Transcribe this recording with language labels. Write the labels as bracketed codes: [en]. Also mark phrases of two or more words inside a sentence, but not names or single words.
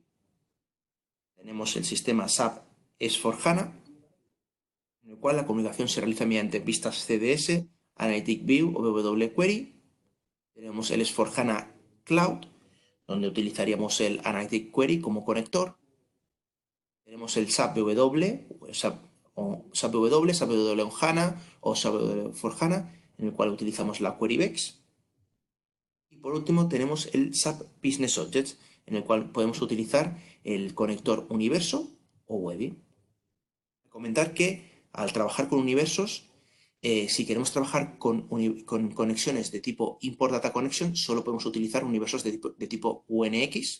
[es] Tenemos el sistema SAP S4HANA, en el cual la comunicación se realiza mediante vistas CDS, [en] Analytic View [es] o [en] BW Query. [es] Tenemos el S4HANA Cloud, donde utilizaríamos el [en] Analytic Query [es] como conector. Tenemos el SAP BW, SAP BW, SAP BW on HANA o SAP BW for HANA, en el cual utilizamos la querybex. Y por último tenemos el SAP Business Objects, en el cual podemos utilizar el conector universo o Webby. Comentar que al trabajar con universos, si queremos trabajar con conexiones de tipo [en] Import Data Connection, [es] solo podemos utilizar universos de tipo UNX.